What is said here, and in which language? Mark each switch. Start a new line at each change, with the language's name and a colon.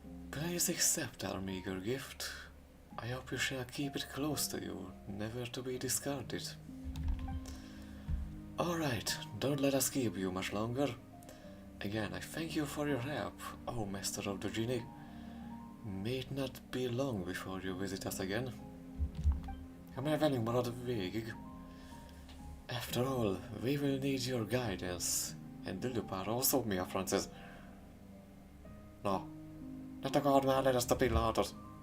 English: Please accept our meager gift. I hope you shall keep it close to you, never to be discarded. Alright, don't let us keep you much longer. Again, I thank you for your help, oh Master of the Genie. May it not be long before you visit us again.
Hungarian: Ha már velünk marad végig.
English: After all, we will need your guidance. And Dilupar also,
Hungarian: mi a franc ez? Na, ne takard már le ezt a pillanatot.